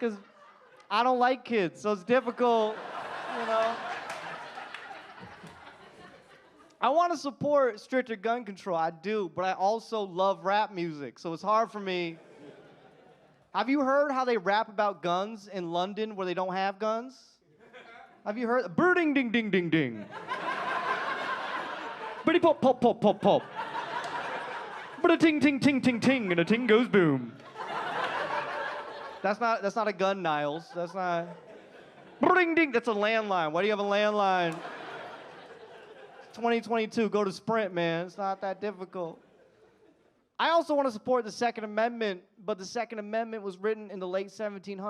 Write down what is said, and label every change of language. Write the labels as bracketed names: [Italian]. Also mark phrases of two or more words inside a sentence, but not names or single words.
[English] Because I don't like kids, so it's difficult, you know? I want to support stricter gun control, I do, but I also love rap music, so it's hard for me. Have you heard how they rap about guns in London where they don't have guns? Have you heard? Birding ding ding ding ding. Bitty pop pop pop pop pop. But a ting ting ting ting ting and a ting goes boom. That's not a gun, Niles. That's not. Birding ding. That's a landline. Why do you have a landline? 2022. Go to Sprint, man. It's not that difficult. I also want to support the Second Amendment, but the Second Amendment was written in the late 1700s.